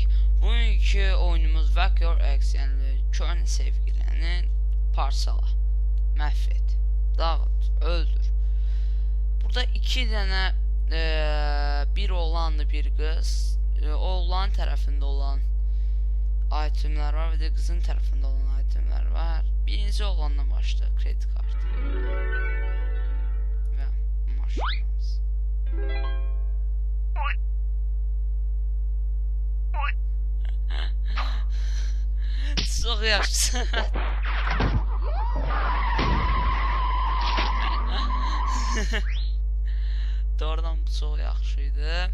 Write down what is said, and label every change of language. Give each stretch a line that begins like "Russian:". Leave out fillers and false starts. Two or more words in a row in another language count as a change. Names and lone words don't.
Azerbaijani: Bugünkü oyunumuz Vək Your Ex, yəni köhnə sevgilini parçala, məhv et, dağıt, öldür. Burada iki dənə bir oğlanlı bir qız, oğlan tərəfində olan itemlər var və də qızın tərəfində olan itemlər var. Birinci oğlandan başlayaq, kredi kartı. Çok yaxşı. Doğrudan bu çok yaxşıydı.